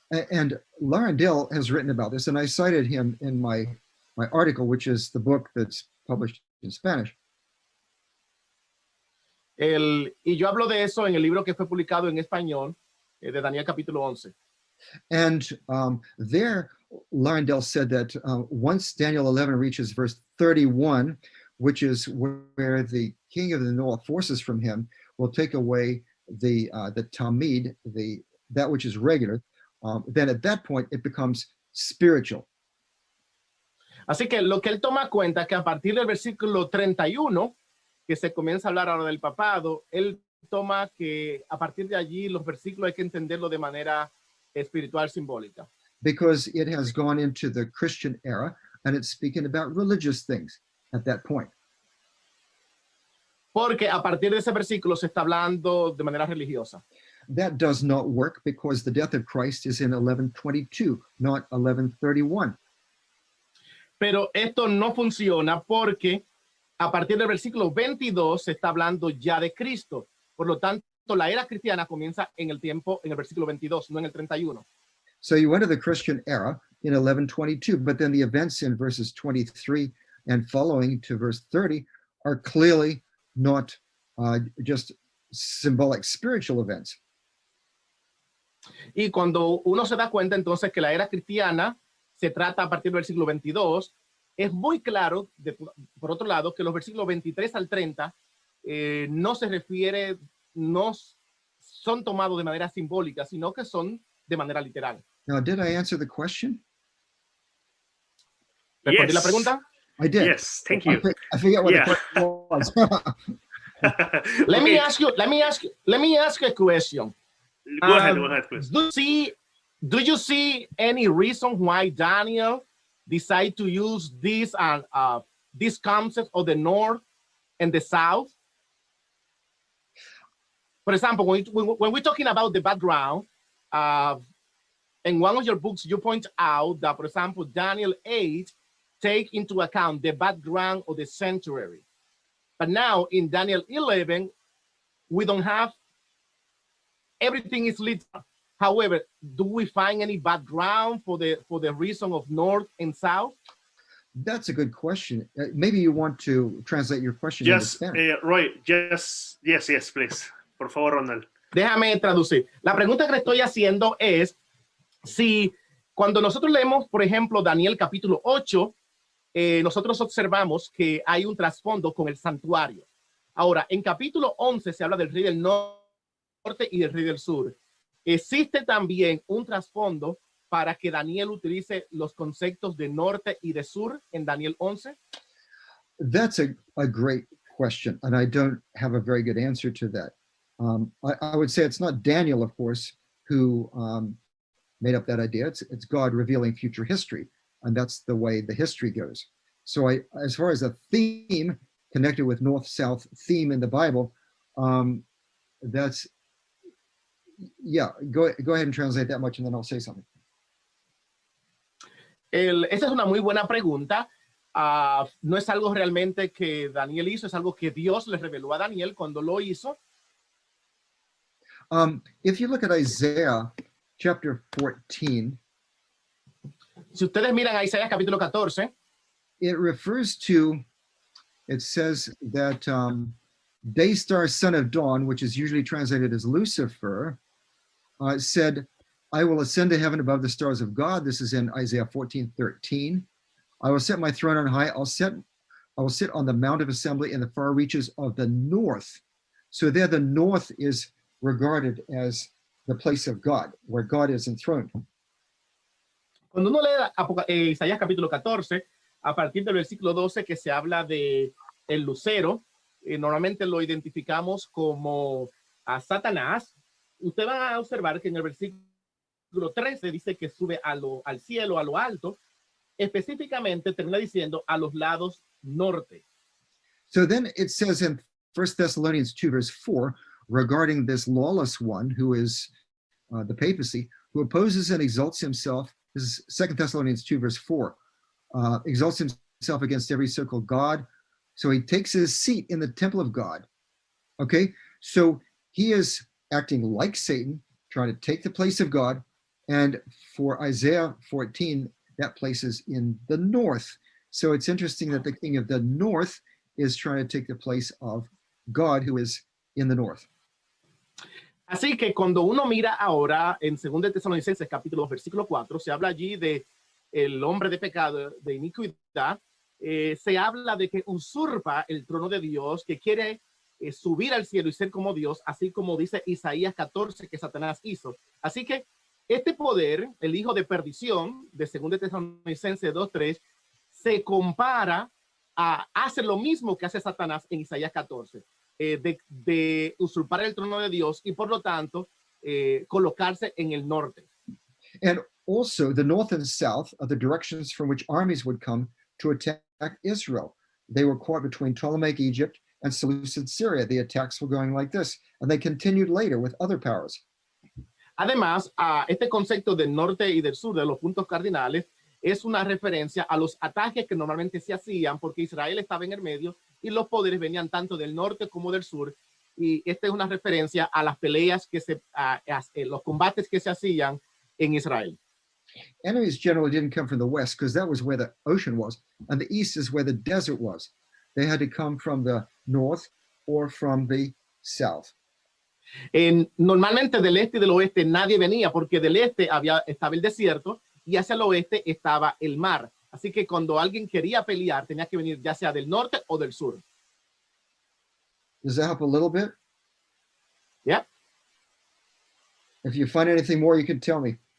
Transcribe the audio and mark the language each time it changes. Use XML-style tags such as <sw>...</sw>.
<en>And Laurendale has written about this, and I cited him in my article, which is the book that's published in Spanish.</en> <es>Y yo hablo de eso en el libro que fue publicado en español, de Daniel capítulo 11.</es> <en>And there, Laurendale said that once Daniel 11 reaches verse 31, which is where the king of the north forces from him will take away the tamid, that which is regular, then at that point it becomes spiritual.</en> <es>Así que lo que él toma cuenta que a partir del versículo 31, que se comienza a hablar ahora del papado, él toma que a partir de allí los versículos hay que entenderlo de manera espiritual simbólica.</es> <en>Because it has gone into the Christian era and it's speaking about religious things at that point.</en> <es>Porque a partir de ese versículo se está hablando de manera religiosa.</es> <en>That does not work because the death of Christ is in 1122, not 1131.</en> <es>Pero esto no funciona porque a partir del versículo 22 se está hablando ya de Cristo. Por lo tanto, la era cristiana comienza en el versículo 22, no en el 31.</es> <en>So you enter the Christian era in 1122, but then the events in verses 23 and following to verse 30 are clearly not just symbolic spiritual events.</en> <es>Y cuando uno se da cuenta entonces que la era cristiana se trata a partir del versículo 22, es muy claro, por otro lado, que los versículos 23 al 30 no se refiere, no son tomados de manera simbólica, sino que son de manera literal.</es> <en>Now, did I answer the question?</en> <es>¿Respondí la pregunta?</es> <en>I did. Yes, thank you. I forget what the question was. Let me ask you a question. Go ahead, please. Do you see any reason why Daniel decided to use this concept of the North and the South? For example, when we're talking about the background, in one of your books, you point out that, for example, Daniel 8 take into account the background of the sanctuary. But now in Daniel 11, we don't have, everything is literal. However, do we find any background for the reason of North and South? That's a good question. Maybe you want to translate your question into Spanish. Roy, yes, please.</en> <es>Por favor,</es> <en>Ronald.</en> <es>Déjame traducir. La pregunta que le estoy haciendo es si cuando nosotros leemos, por ejemplo, Daniel capítulo 8, nosotros observamos que hay un trasfondo con el santuario. Ahora, en capítulo 11 se habla del rey del norte y del rey del sur. ¿Existe también un trasfondo para que Daniel utilice los conceptos de norte y de sur en Daniel 11?</es> <en>That's a great question, and I don't have a very good answer to that. I would say it's not Daniel, of course, who made up that idea. It's God revealing future history, and that's the way the history goes. So as far as a theme connected with North-South theme in the Bible, that's, yeah, go ahead and translate that much and then I'll say something.</en> <es>Esa es una muy buena pregunta. No es algo realmente que Daniel hizo, es algo que Dios le reveló a Daniel cuando lo hizo.</es> <en>If you look at Isaiah chapter 14,</en> <es>si ustedes miran a Isaías capítulo 14,</es> <en>it refers to, it says that Daystar, son of dawn, which is usually translated as Lucifer, said, I will ascend to heaven above the stars of God. This is in Isaiah 14:13. I will set my throne on high. I will sit on the mount of assembly in the far reaches of the north. So there the north is regarded as the place of God, where God is enthroned.</en> <es>Cuando uno lee Isaías capítulo 14, a partir del versículo 12, que se habla de el lucero, normalmente lo identificamos como a Satanás. Usted va a observar que en el versículo 13 dice que sube al cielo, a lo alto. Específicamente termina diciendo a los lados norte.</es> <en>So then it says in 1 Thessalonians 2, verse 4, regarding this lawless one who is the papacy, who opposes and exalts himself. This is 2 Thessalonians 2, verse 4. Exalts himself against every so-called God. So he takes his seat in the temple of God. Okay, so he is acting like Satan, trying to take the place of God. And for Isaiah 14, that place is in the north. So it's interesting that the king of the north is trying to take the place of God, who is in the north.</en> <es>Así que cuando uno mira ahora en 2 Tesalonicenses capítulo 2, versículo 4, se habla allí de el hombre de pecado, de iniquidad. Se habla de que usurpa el trono de Dios, que quiere subir al cielo y ser como Dios, así como dice Isaías 14 que Satanás hizo. Así que este poder, el hijo de perdición de 2 Tesalonicenses 2:3, se compara a hacer lo mismo que hace Satanás en Isaías 14, de usurpar el trono de Dios y por lo tanto colocarse en el norte.</es> <en>And also the north and south are the directions from which armies would come to attack Israel. They were caught between Ptolemaic Egypt and Seleucid Syria. The attacks were going like this, and they continued later with other powers.</en> <es>Además, este concepto del norte y del sur, de los puntos cardinales, es una referencia a los ataques que normalmente se hacían porque Israel estaba en el medio y los poderes venían tanto del norte como del sur. Y esta es una referencia a las peleas los combates que se hacían en Israel.</es> <en>Enemies generally didn't come from the west because that was where the ocean was, and the east is where the desert was. They had to come from the north or from the south.</en> <es>Normalmente del este y del oeste nadie venía porque del este estaba el desierto y hacia el oeste estaba el mar. Así que cuando alguien quería pelear tenía que venir ya sea del norte o del sur.</es> <en>Does that help a little bit? Yeah. If you find anything more, you can tell me.</en>